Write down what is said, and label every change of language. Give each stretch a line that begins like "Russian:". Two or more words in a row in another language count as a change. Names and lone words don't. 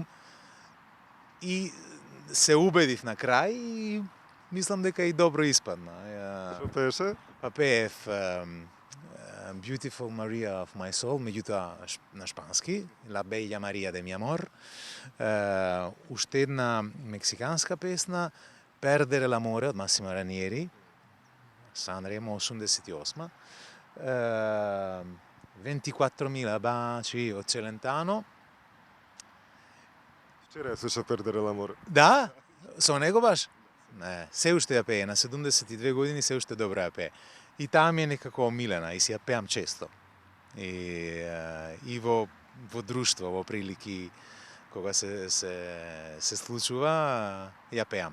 Macedonian: И се убедив на крај и мислам дека и добро испадна. Што пееше? Па пеев Beautiful Maria of My Soul, меѓутоа на шпански, La Bella Maria de mi amor. Уште една мексиканска песна, Perdere l'amore од Massimo Ranieri, Sanremo 88. 24.000 baci од Celentano. Вчера ја слушав Perdere l'amore. Да? Со него баш? Не, се уште ја пее, на 72 години се уште добро ја пее. И таа ми е некако омилена и си ја пеам често. И во друштво, во прилики кога се случува, ја пеам.